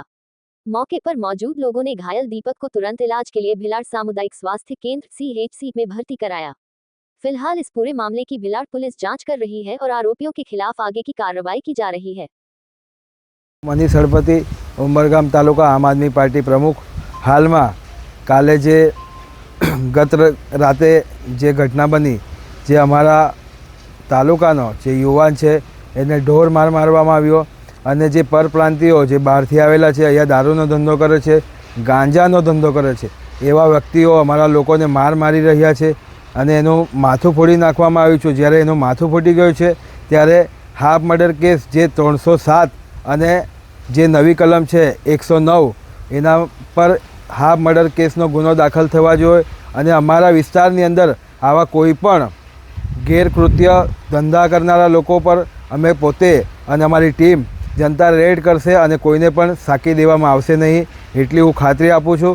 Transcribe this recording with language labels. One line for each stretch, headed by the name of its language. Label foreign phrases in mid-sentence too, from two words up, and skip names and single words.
Hindi: मौके पर मौजूद लोगों ने घायल दीपक को तुरंत इलाज के लिए भिलाड़ सामुदायिक स्वास्थ्य केंद्र सीएचसी में भर्ती कराया। फिलहाल इस पूरे मामले की भिलाड़ पुलिस जांच कर रही है और आरोपियों के खिलाफ आगे की कार्रवाई की जा रही है। मनीष हड़पति, उमरगाम तालुका आम आदमी पार्टी प्रमुख।
Gujarati: હાલ માં કાલે જે ગત રાતે જે ઘટના બની, જે અમારા તાલુકાનો જે યુવાન છે એને ઢોર માર મારવામાં આવ્યો અને જે પરપ્રાંતીયો જે બહારથી આવેલા છે, અહીંયા દારૂનો ધંધો કરે છે, ગાંજાનો ધંધો કરે છે, એવા વ્યક્તિઓ અમારા લોકોને માર મારી રહ્યા છે અને એનું માથું ફોડી નાખવામાં આવ્યું છે। જ્યારે એનું માથું ફૂટી ગયું છે ત્યારે
English: half murder case
Gujarati: જે 307 અને જે નવી કલમ છે 109 એના પર
English: half murder
Gujarati: કેસનો ગુનો દાખલ થવા જોઈએ અને અમારા વિસ્તારની અંદર આવા કોઈ પણ ગેરકૃત્ય ધંધા કરનારા લોકો પર અમે પોતે અને અમારી ટીમ જનતા રેડ કરશે અને કોઈને પણ સાકી દેવામાં આવશે નહીં, એટલી હું ખાતરી આપું છું।